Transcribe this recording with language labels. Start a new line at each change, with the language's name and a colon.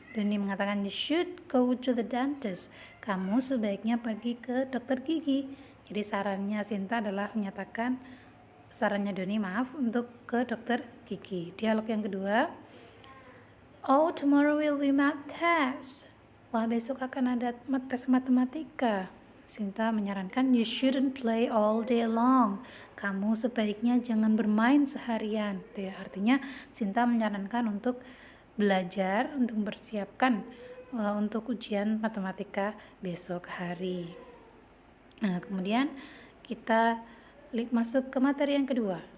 Indonesian: Doni mengatakan,
English: you should go to the dentist.
Indonesian: Kamu sebaiknya pergi ke dokter gigi. Jadi sarannya Sinta adalah menyatakan, sarannya Doni untuk ke dokter gigi. Dialog yang kedua,
English: oh, tomorrow will be math test.
Indonesian: Wah, besok akan ada tes matematika. Sinta menyarankan,
English: you shouldn't play all day long.
Indonesian: Kamu sebaiknya jangan bermain seharian. Ya, artinya Sinta menyarankan untuk belajar, untuk mempersiapkan untuk ujian matematika besok hari. Nah, kemudian kita masuk ke materi yang kedua.